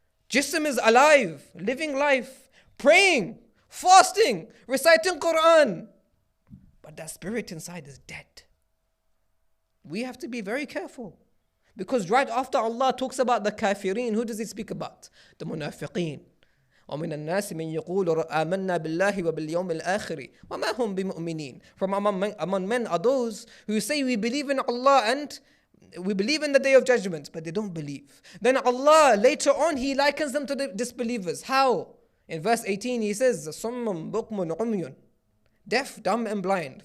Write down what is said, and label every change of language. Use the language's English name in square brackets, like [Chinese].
[English] Jism is alive, living life, praying, fasting, reciting Quran. But that spirit inside is dead. We have to be very careful. Because right after Allah talks about the kafirin, who does he speak about? The munafiqeen. [Arabic] ومن الناس من يقول آمنا بالله وباليوم الآخر وما هم بمؤمنين. [English] From among men are those who say we believe in Allah and we believe in the day of judgment, but they don't believe. Then Allah later on he likens them to the disbelievers. How? In verse 18 he says [Arabic] صم بكم عمي, [English] deaf, dumb and blind.